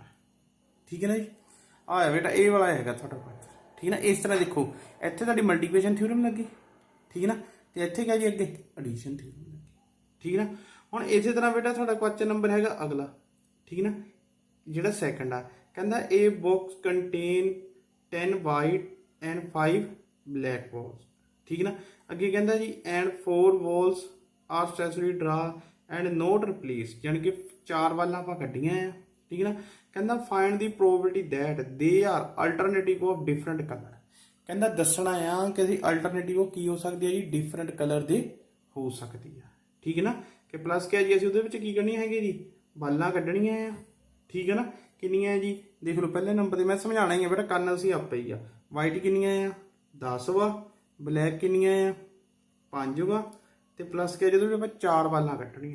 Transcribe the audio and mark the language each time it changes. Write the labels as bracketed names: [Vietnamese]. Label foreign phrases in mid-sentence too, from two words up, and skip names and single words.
[Punjabi] ਠੀਕ ਹੈ ਨਾ ਜੀ, ਆਇਆ ਬੇਟਾ ਇਹ ਵਾਲਾ ਹੈਗਾ ਤੁਹਾਡਾ ਕੁਐਸਚਨ। ਠੀਕ ਨਾ, ਇਸ ਤਰ੍ਹਾਂ ਦੇਖੋ ਇੱਥੇ ਤੁਹਾਡੀ [English] multiplication theorem [Punjabi] ਲੱਗੀ। ਠੀਕ ਨਾ, ਤੇ ਇੱਥੇ ਕਿਹਾ ਜੀ ਅੱਗੇ [English] addition theorem [Punjabi] ਲੱਗੀ। ਠੀਕ ਨਾ, ਹੁਣ ਇਸੇ ਤਰ੍ਹਾਂ ਬੇਟਾ ਤੁਹਾਡਾ [English] question number [Punjabi] ਹੈਗਾ ਅਗਲਾ। ਠੀਕ ਨਾ, ਜਿਹੜਾ ਸੈਕੰਡ ਆ, ਕਹਿੰਦਾ [English] A box contain 10 white and 5 black balls। [Punjabi] ਠੀਕ ਨਾ, ਅੱਗੇ ਕਹਿੰਦਾ ਜੀ [English] and 4 balls are successfully draw and not replaced, [Punjabi] ਯਾਨੀ ਕਿ 4 ਬਾਲਾਂ ਆਪਾਂ ਕੱਢੀਆਂ ਆ। ਠੀਕ ਨਾ, ਕਹਿੰਦਾ [English] find the probability that they are alternative of different color। [Punjabi] ਕਹਿੰਦਾ ਦੱਸਣਾ ਆ ਕਿ ਅਸੀਂ ਅਲਟਰਨੇਟਿਵ ਕੀ ਹੋ ਸਕਦੀ ਹੈ ਜੀ, [English] different color [Punjabi] ਦੇ ਹੋ ਸਕਦੀ ਆ। ਠੀਕ ਹੈ ਨਾ, ਕਿ ਪਲੱਸ ਕਿਹਾ ਜੀ ਅਸੀਂ ਉਹਦੇ ਵਿੱਚ ਕੀ ਕਰਨੀਆਂ ਹੈਗੇ ਜੀ, ਬਾਲਾਂ ਕੱਢਣੀਆਂ ਆ। ਠੀਕ ਹੈ ਨਾ, ਕਿੰਨੀਆਂ ਹੈ ਜੀ, ਦੇਖ ਲਓ ਪਹਿਲੇ ਨੰਬਰ ਤੇ ਮੈਂ ਸਮਝਾਉਣਾ ਹੀ ਆ ਬੇਟਾ, ਕਰਨਾ ਅਸੀਂ ਆਪੇ ਹੀ ਆ। ਵਾਈਟ ਕਿੰਨੀਆਂ ਆ 10 ਵਾ, ਬਲੈਕ ਕਿੰਨੀਆਂ ਆ 5 ਵਾ, ਤੇ ਪਲੱਸ ਕਿਹਾ ਜਦੋਂ ਆਪਾਂ 4 ਬਾਲਾਂ ਕੱਢਣੀਆਂ।